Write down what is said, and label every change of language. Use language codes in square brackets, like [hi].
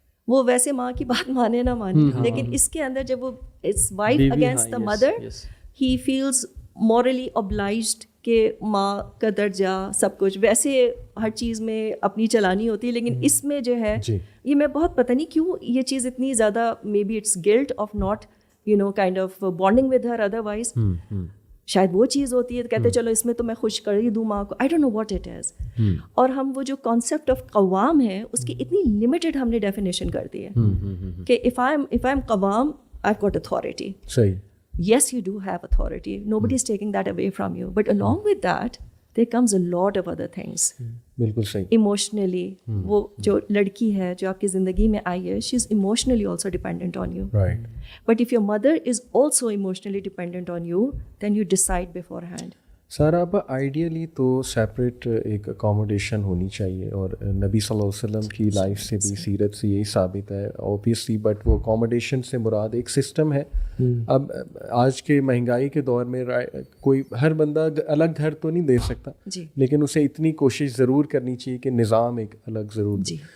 [hi] वो वैसे माँ की बात माने ना माने, लेकिन इसके अंदर जब वो [en] it's wife against the mother, he feels morally obliged [hi] कि माँ का दर्जा सब कुछ वैसे हर चीज़ में अपनी चलानी होती है, लेकिन इसमें जो है ये मैं बहुत पता नहीं क्यों ये चीज़ इतनी ज़्यादा, [en] may be it's guilt of not kind of bonding with her, [hi] otherwise शायद वो चीज़ होती है, तो कहते चलो इसमें तो मैं खुश कर ही दूँ माँ को, [en] I don't know what it is. [hi] और हम वो जो कॉन्सेप्ट ऑफ कवाम है उसकी इतनी लिमिटेड हमने डेफिनेशन कर दी है कि [en] If I am कवाम, I have got authority. [hi] सही। [en] Yes, you do have authority. Nobody is taking that away from you. But along with that, there comes a lot of other things. [hi] बिल्कुल सही। Emotionally, वो जो लड़की है जो आपकी ज़िंदगी में आई है, [en] she is emotionally also dependent on you. Right. But if your mother is also emotionally dependent on you, then you decide beforehand. [hi] Sir अब आइडियली तो सेपरेट एक अकोमोडेशन होनी चाहिए, और नबी सल्लल्लाहु अलैहि वसल्लम की लाइफ से भी, सीरत से यही साबित है ऑब्वियसली, बट वो अकोमोडेशन से मुराद एक सिस्टम है। अब आज के महंगाई के दौर में कोई हर बंदा अलग घर तो नहीं दे सकता, लेकिन उसे इतनी कोशिश ज़रूर करनी चाहिए कि निज़ाम एक अलग ज़रूर दे।